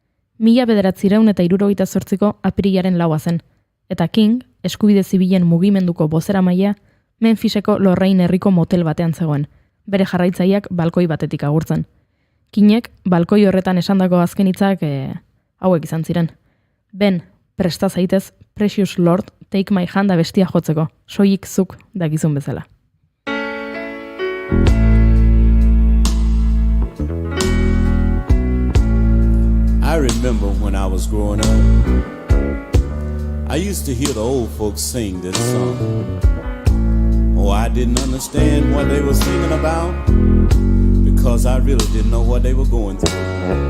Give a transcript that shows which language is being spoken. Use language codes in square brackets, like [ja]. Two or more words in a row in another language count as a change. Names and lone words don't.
[eu] 1968ko apirilaren 4 zen, eta King, eskubide zibilen mugimenduko bozeramailea, Memphiseko Lorraine herriko motel batean zegoen, bere jarraitzaileak balkoi batetik agurtzen. Kingek, balkoi horretan esandako azken hitzak hauek izan ziren. Ben, presta zaitez, Precious Lord, take my hand abestia jotzeko, soilik zuk dakizun bezala. [en] I remember when I was growing up, I used to hear the old folks sing this song. Oh, I didn't understand what they were singing about, because I really didn't know what they were going through.